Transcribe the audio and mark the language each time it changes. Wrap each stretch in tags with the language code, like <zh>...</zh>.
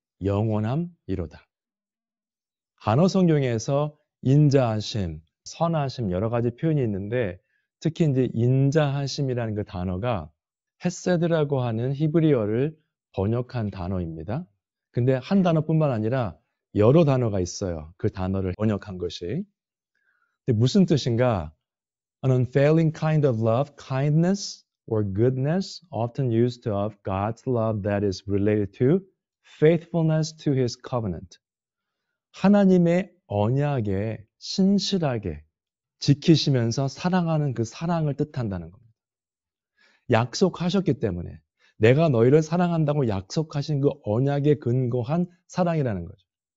<ko>영원함이로다. 한어 성경에서 인자하심, 선하심 여러 가지 표현이 있는데 특히 이제 인자하심이라는 그 단어가 헤세드라고 하는 히브리어를 번역한 단어입니다. 근데 한 단어뿐만 아니라 여러 단어가 있어요. 그 단어를 번역한 것이. 근데 무슨 뜻인가?</ko> <en>An unfailing kind of love, kindness or goodness, often used of God's love that is related to faithfulness to His covenant.</en> <ko>하나님의 언약에 신실하게 지키시면서 사랑하는 그 사랑을 뜻한다는 겁니다. 약속하셨기 때문에 내가 너희를 사랑한다고 약속하신 그 언약에 근거한 사랑이라는 거죠.</ko>